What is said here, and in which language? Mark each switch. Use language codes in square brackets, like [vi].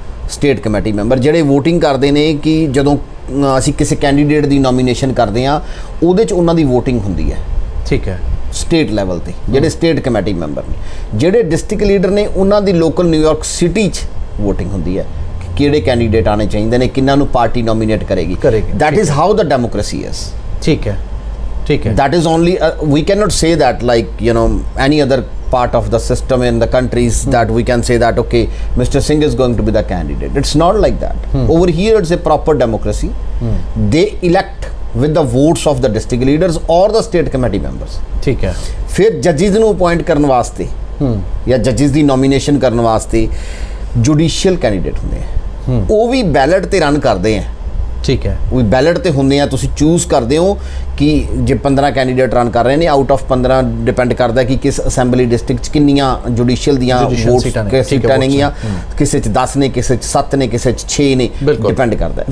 [pa] State committee member ਜਿਹੜੇ voting ਕਰਦੇ ਨੇ ਕਿ ਜਦੋਂ ਅਸੀਂ ਕਿਸੇ ਕੈਂਡੀਡੇਟ ਦੀ ਨੋਮੀਨੇਸ਼ਨ ਕਰਦੇ ਹਾਂ, ਉਹਦੇ 'ਚ ਉਹਨਾਂ ਦੀ ਵੋਟਿੰਗ ਹੁੰਦੀ ਹੈ, ਠੀਕ ਹੈ, ਸਟੇਟ ਲੈਵਲ ਤੇ ਜਿਹੜੇ ਸਟੇਟ ਕਮੇਟੀ ਮੈਂਬਰ ਨੇ। ਜਿਹੜੇ ਡਿਸਟ੍ਰਿਕਟ ਲੀਡਰ ਨੇ ਉਹਨਾਂ ਦੀ ਲੋਕਲ ਨਿਊਯਾਰਕ ਸਿਟੀ 'ਚ ਵੋਟਿੰਗ ਹੁੰਦੀ ਹੈ ਕਿ ਕਿਹੜੇ ਕੈਂਡੀਡੇਟ ਆਉਣੇ ਚਾਹੀਦੇ ਨੇ, ਕਿਹਨਾਂ ਨੂੰ ਪਾਰਟੀ ਨੋਮੀਨੇਟ ਕਰੇਗੀ। [en] that is how the democracy is, [pa] ਠੀਕ ਹੈ, ਠੀਕ ਹੈ। [en] That is only we can not say that like any other part of the system in the countries that we can say that okay, Mr. Singh is going to be the candidate. It's not like that. Over here it's a proper democracy. They elect with the votes of the district leaders or the state committee members. ठीक है. [pa] फिर जजेस ਨੂੰ appoint ਕਰਨ ਵਾਸਤੇ ਜਾਂ ਜजेस ਦੀ nomination ਕਰਨ ਵਾਸਤੇ ਜੁਡੀਸ਼ੀਅਲ ਕੈਂਡੀਡੇਟ ਹੁੰਦੇ ਆ, ਉਹ ਵੀ ਬੈਲਟ ਤੇ ਰਨ ਕਰਦੇ ਆ। ठीक है, ਉਹ ਬੈਲਟ ਤੇ ਹੁੰਦੇ ਆ, ਤੁਸੀਂ ਚੂਜ਼ ਕਰਦੇ ਹੋ ਕਿ ਜੇ 15 ਕੈਂਡੀਡੇਟ ਰਨ ਕਰ ਰਹੇ ਨੇ, ਆਊਟ ਆਫ 15 ਡਿਪੈਂਡ ਕਰਦਾ ਕਿ ਕਿਸ ਅਸੈਂਬਲੀ ਡਿਸਟ੍ਰਿਕਟ 'ਚ ਕਿੰਨੀਆਂ ਜੁਡੀਸ਼ੀਅਲ ਦੀਆਂ ਵੋਟਸ ਸੀਟਾਂ ਨੇਗੀਆਂ, ਕਿਸੇ 'ਚ 10 ਨੇ, ਕਿਸੇ 'ਚ 7 ਨੇ, ਕਿਸੇ 'ਚ 6 ਨੇ, ਡਿਪੈਂਡ ਕਰਦਾ।